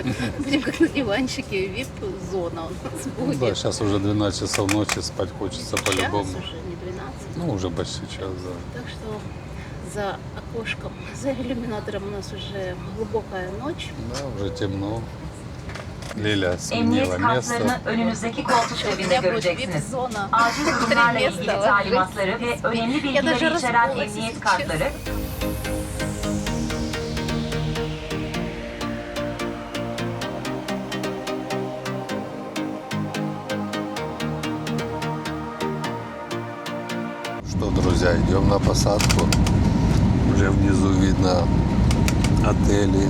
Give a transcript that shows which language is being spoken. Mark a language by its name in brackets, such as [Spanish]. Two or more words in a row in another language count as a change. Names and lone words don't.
[Russian] Будем как на диванчике, VIP-зона у нас Ну будет. да, сейчас уже 12 часов ночи, спать хочется по-любому. Час уже, не 12. Ну, уже почти час, да. Так что за окошком, за иллюминатором у нас уже глубокая ночь. Да, уже темно. Лиля [Turkish] Emniyet [Russian] сменила [Turkish] kartlarını [Russian] место. [Turkish] önünüzdeki koltuk [Russian] У [Turkish] cebinde [Russian] меня будет [Turkish] göreceksiniz. [Russian] VIP-зона. [Turkish] Acil durumlarla ilgili [Russian] места [Turkish] talimatları ve önemli [Russian] Я даже [Turkish] bilgileri içeren [Russian] раскололась, [Turkish] emniyet [Russian] если [Turkish] kartları [Russian] Что, друзья, идем на посадку. Уже внизу видно отели.